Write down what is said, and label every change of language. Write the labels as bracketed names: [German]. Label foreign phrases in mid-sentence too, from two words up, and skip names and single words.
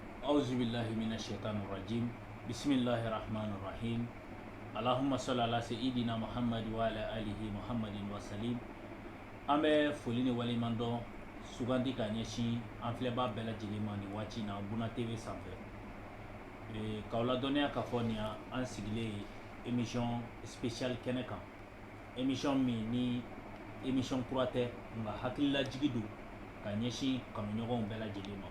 [Arabic] أعوذ بالله من الشيطان الرجيم. بسم الله الرحمن الرحيم. اللهم صل على سيدنا محمد وعلى آله محمد وسلم. [Bambara] An bɛ foli ni waliman dɔn sugandi ka ɲɛsin an filɛbaa bɛɛ lajɛlen ma nin waati na Buna TV sanfɛ. K'aw ladɔnniya k'a fɔ nin an sigilen [French] émission spéciale [Bambara] kɛnɛ kan. Émission min ni émission kura tɛ nka hakililajigi don ka ɲɛsin kanuɲɔgɔnw bɛɛ lajɛlen ma.